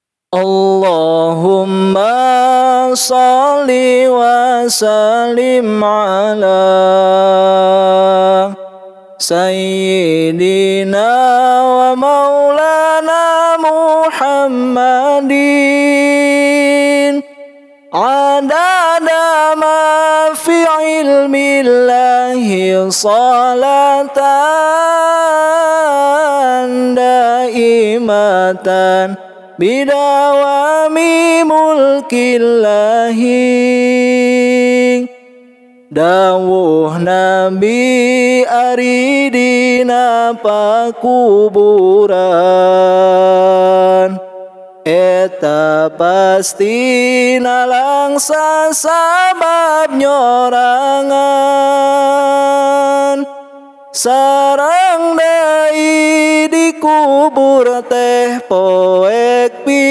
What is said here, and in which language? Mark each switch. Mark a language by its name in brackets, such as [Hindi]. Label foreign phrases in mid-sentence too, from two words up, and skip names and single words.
[Arabic] اللهم صل وسلم على سيدنا ومولانا محمد عدد ما في علم الله صلاة دائمة بدوام [Sundanese] mulkillahi dawuh Nabi ari dina pakuburan eta pasti nalangsa sabab nyorangan sareng deui dikubur teh poek